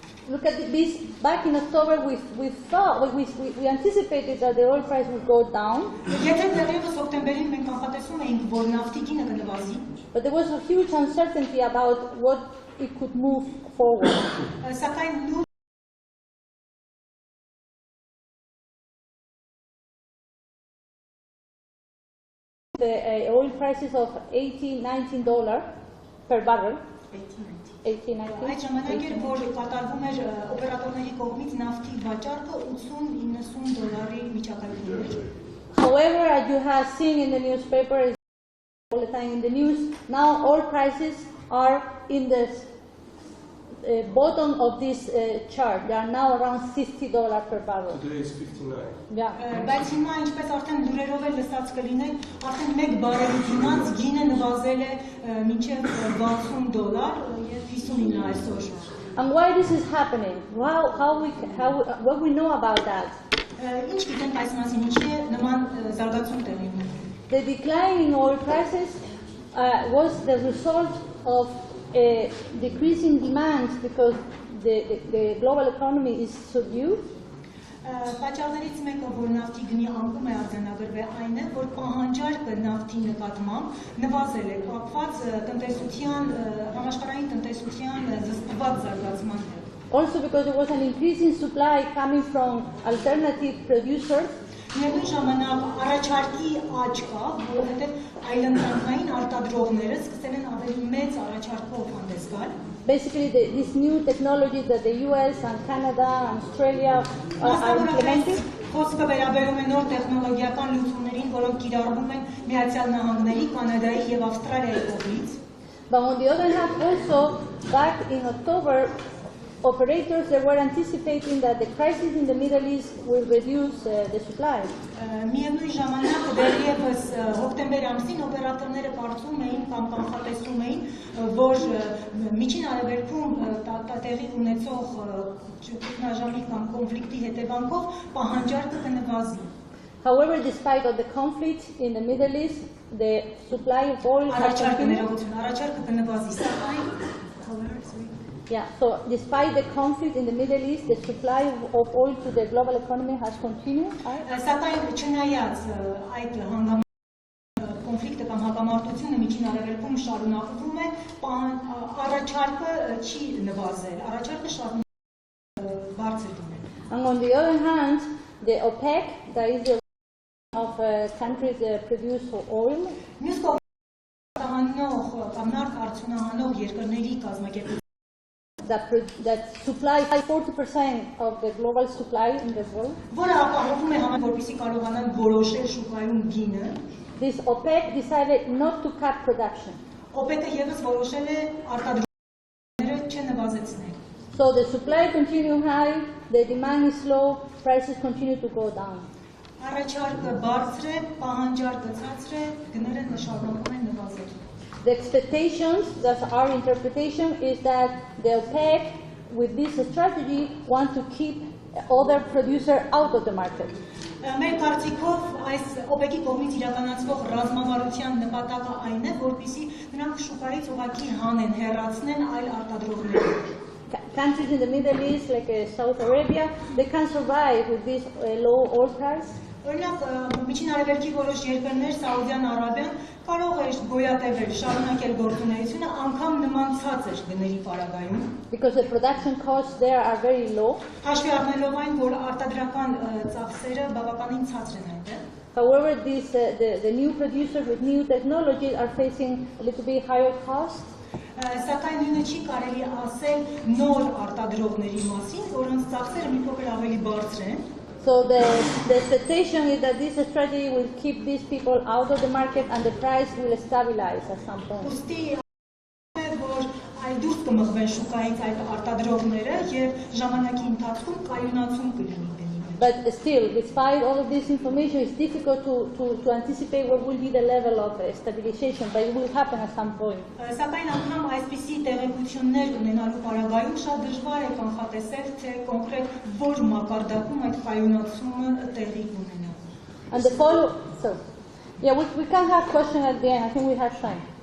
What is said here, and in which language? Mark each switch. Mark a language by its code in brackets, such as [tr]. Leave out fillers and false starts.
[en] Look at this. Back in October, we anticipated that the oil price would go down, [hy] Եթե դեռևս հոկտեմբերին մենք կանխատեսում էինք, որ նավթի գինը կնվազի, [en] but there was a huge uncertainty about what it could move forward. [hy] սակայն նույն [en] The oil prices of $18-19 per barrel. 18-19. [hy] Այդ ժամանակ էր, որ կատարվում էր օպերատորների կողմից նավթի վաճառքը 80-90 դոլարի միջակայքում էր։ [en] However, as you have seen in the newspaper, all the time in the news, now oil prices are in the bottom of this chart. They are now around $60 per barrel. Today is 59. Yeah. [hy] Բայց հիմա ինչպես արդեն լուրերով էլ լսած կլինեք, արդեն 1 բարելի դիմաց գինը նվազել է մինչև $60 եւ 59 այսօր։ [en] And why this is happening? What we know about that? [hy] Ինչ գիտենք այս մասին, ինչի է նման զարգացում տեղի ունենում։ [en] The decline in oil prices was the result of a decreasing demand because the global economy is subdued. [hy] Պատճառներից մեկը, որ նավթի գնի անկում է արձանագրվել, այն է, որ պահանջարկը նավթի նկատմամբ նվազել է կապված տնտեսության, համաշխարհային տնտեսության զսպված զարգացման հետ։ [en] Also because there was an increase in supply coming from alternative producers. [hy] Միևնույն ժամանակ առաջարկի աճ կա, որովհետև այլընտրանքային արտադրողները սկսել են ավելի մեծ առաջարկով հանդես գալ։ [en] Basically, these new technologies that the US and Canada and Australia are implementing. [hy] Խոսքը վերաբերում է նոր տեխնոլոգիական լուծումներին, որոնք կիրառվում են Միացյալ Նահանգների, Կանադայի եւ Ավստրալիայի կողմից։ [en] But on the other hand, also back in October, operators they were anticipating that the crisis in the Middle East will reduce the supply. [hy] Միևնույն ժամանակ դեռևս հոկտեմբեր ամսին օպերատորները կարծում էին կամ կանխատեսում էին, որ միջին արևելքում տեղի ունեցող ճգնաժամի կամ կոնֆլիկտի հետևանքով պահանջարկը կնվազի։ [en] However, despite of the conflict in the Middle East, the supply of oil has continued. [hy] Առաջարկը կնվազի, սակայն [en] Yeah, so despite the conflict in the Middle East, the supply of oil to the global economy has continued. [hy] Սակայն չնայած այդ կոնֆլիկտը կամ հակամարտությունը միջին արևելքում շարունակվում է, առաջարկը չի նվազել, առաջարկը շարունակվում է բարձր դիմել։ [en] And on the other hand, the OPEC, that is the of countries that produce oil, [hy] Մյուս կողմից արտահանող կամ նավթ արդյունահանող երկրների կազմակերպությունը [en] that supplies 40% of the global supply in the world. [hy] Որը ապահովում է համայն որպեսզի կարողանան որոշել շուկայում գինը։ [en] This OPEC decided not to cut production. [hy] OPEC-ը եւս որոշել է արտադրությունները չնվազեցնել։ [en] So the supply continue high, the demand is low, prices continue to go down. [hy] Առաջարկը բարձր է, պահանջարկը ցածր է, գները շարունակում են նվազել։ [en] The expectations, that's our interpretation, is that the OPEC, with this strategy, want to keep other producers out of the market. [hy] Մեր կարծիքով այս OPEC-ի կողմից իրականացվող ռազմավարության նպատակը այն է, որպեսզի նրանք շուկայից ուղղակի հանեն, հեռացնեն այլ արտադրողներին։ [en] Countries in the Middle East, like Saudi Arabia, they can survive with this low oil price. [hy] Օրինակ, Միջին Արևելքի որոշ երկրներ, Սաուդյան Արաբիան, կարող է գոյատևել, շարունակել գործունեությունը, անգամ նման ցածր գների պարագայում։ [en] Because the production costs there are very low. [hy] Հաշվի առնելով այն, որ արտադրական ծախսերը բավականին ցածր են այնտեղ։ [en] However, the new producers with new technologies are facing a little bit higher costs. [hy] Սակայն նույնը չի կարելի ասել նոր արտադրողների մասին, որոնց ծախսերը մի փոքր ավելի բարձր են։ [en] So the expectation is that this strategy will keep these people out of the market and the price will stabilize at some point. [hy] Ուստի որ այլ դուրս կմղվեն շուկայից այդ արտադրողները եւ ժամանակի ընթացքում կայունացում կլինի գնի։ [en] But still, despite all of this information, it's difficult to anticipate what will be the level of stabilization, but it will happen at some point. [hy] Սակայն անգամ այսպիսի տեղեկություններ ունենալու պարագայում շատ դժվար է կանխատեսել, թե կոնկրետ որ մակարդակում այդ կայունացումը տեղի կունենա։ [en] And the follow, so, yeah, we can have questions at the end. I think we have time.